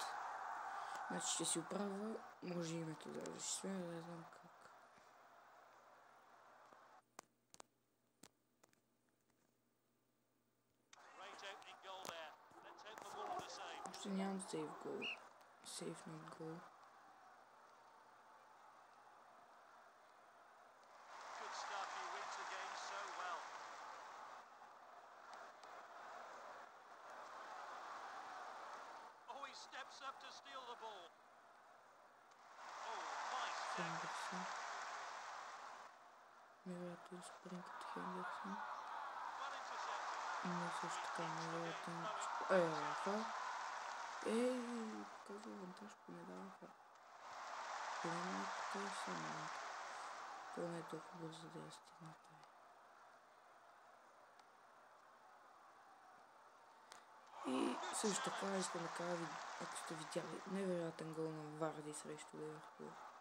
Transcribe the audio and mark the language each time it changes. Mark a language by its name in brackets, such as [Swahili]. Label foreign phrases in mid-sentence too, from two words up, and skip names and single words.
[Bulgarian] Значи ще си оправя. Може името да изчисля, не знам как. Още нямам сейв гол. Сейв над гол. [English] Steps up to steal the ball. Oh, nice [Bulgarian] Хендерсон. Невероятен спринт от Хендерсон. [English] well intercepted. [Bulgarian] Но също така невероятен... фал. Казва вантаж, не дава фал. Поне така е само. Това не е толкова бързо да я стигна тая. И също така искам да кажа, ако сте видяли невероятен гол на Варди срещу Ливърпул.